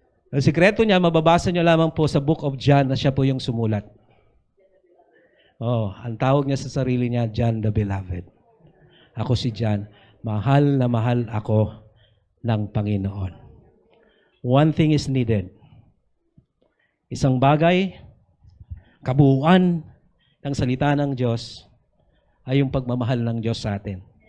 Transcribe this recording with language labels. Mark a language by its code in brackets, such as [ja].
[tl] Ang sikreto niya, mababasa niyo lamang po sa Book of John na siya po yung sumulat. Ang tawag niya sa sarili niya, John the Beloved. Ako si John. Mahal na mahal ako ng Panginoon. [en] One thing is needed. [tl] Isang bagay, kabuuan, ng salita ng Diyos ay yung pagmamahal ng Diyos sa atin.